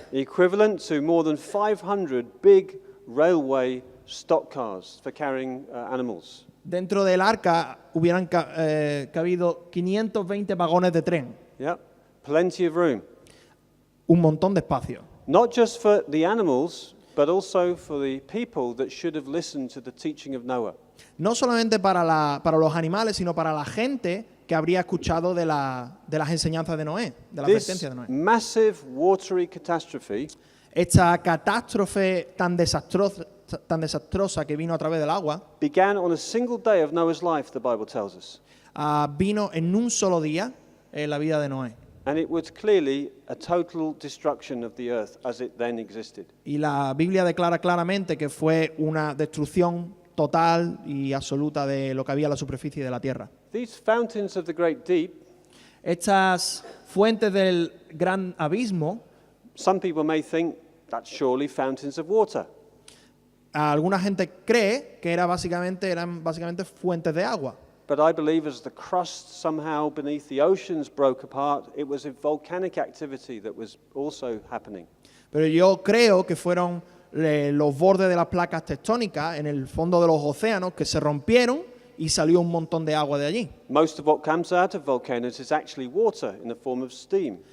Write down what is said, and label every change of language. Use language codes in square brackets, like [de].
[en] equivalent to more than 500 big railway stock cars for carrying animals. [es] Dentro del arca hubieran cabido 520 vagones de tren, [en] Yeah, plenty of room. [es] un montón de espacio. [en] Not just for the animals, but also for the people that should have listened to the teaching of Noah. [es] No solamente para los animales, sino para la gente que habría escuchado de las enseñanzas de Noé, de la [en] This [es] advertencia de Noé. [en] massive watery catastrophe [es] Esta catástrofe tan desastrosa que vino a través del agua [en] began on a single day of Noah's life, the Bible tells us. [es] vino en un solo día en la vida de Noé. [en] And it was clearly a total destruction of the earth as it then existed. [es] Y la Biblia declara claramente que fue una destrucción total y absoluta de lo que había en la superficie de la tierra. [en] These fountains of the great deep, [es] Estas fuentes del gran abismo, [en] some people may think that's surely fountains of water. [es] alguna gente cree que eran básicamente fuentes de agua. [en] But I believe as the crust somehow beneath the oceans broke apart, it was a volcanic activity that was also happening. [es] Pero yo creo que fueron los bordes de las placas tectónicas en el fondo de los océanos que se rompieron y salió un montón de agua de allí. [en] Most of what comes out of volcanoes is actually water in the form of steam.